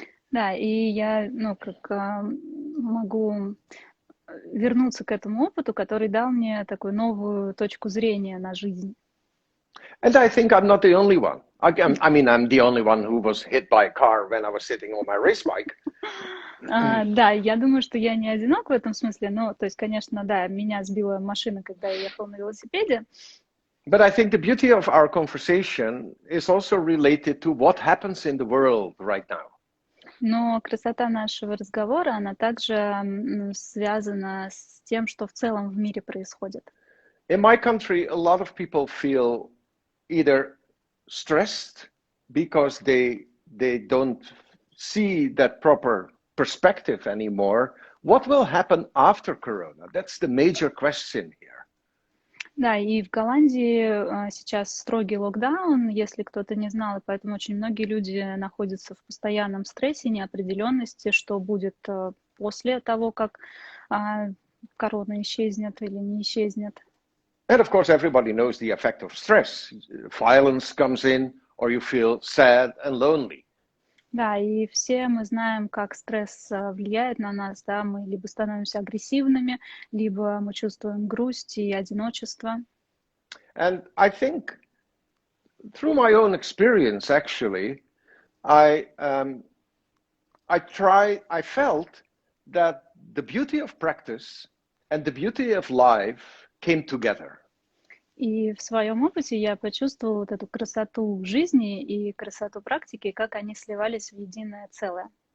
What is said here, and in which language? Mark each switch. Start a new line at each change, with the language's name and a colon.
Russian: Да, и я, могу вернуться к этому опыту, который дал мне такую новую точку зрения на жизнь.
English: And I think I'm not the only one. I mean, I'm the only one who was hit by a car when I was sitting on my race bike.
Russian: Да, я думаю, что я не одинок в этом смысле, но, то есть, конечно, да, меня сбила машина, когда я ехал на велосипеде.
English: But I think the beauty of our conversation is also related to what happens in the world right now.
Russian: Но красота нашего разговора, она также связана с тем, что в целом в мире происходит.
English: In my country, a lot of people feel either stressed because they don't see that proper perspective anymore. What will happen after Corona? That's the major question here.
Russian: Да, и в Голландии сейчас строгий локдаун, если кто-то не знал, и поэтому очень многие люди находятся в постоянном стрессе, неопределенности, что будет после того, как корона исчезнет или не исчезнет.
English: And of course, everybody knows the effect of stress. Violence comes in, or you feel sad and lonely.
Russian: Да, и все мы знаем, как стресс влияет на нас, да, мы либо становимся агрессивными, либо мы чувствуем грусть и одиночество.
English: And I think through my own experience, actually, I felt that the beauty of practice and the beauty of life came together.
Russian: И в своем опыте я почувствовала вот эту красоту жизни и красоту практики, как они сливались в единое целое.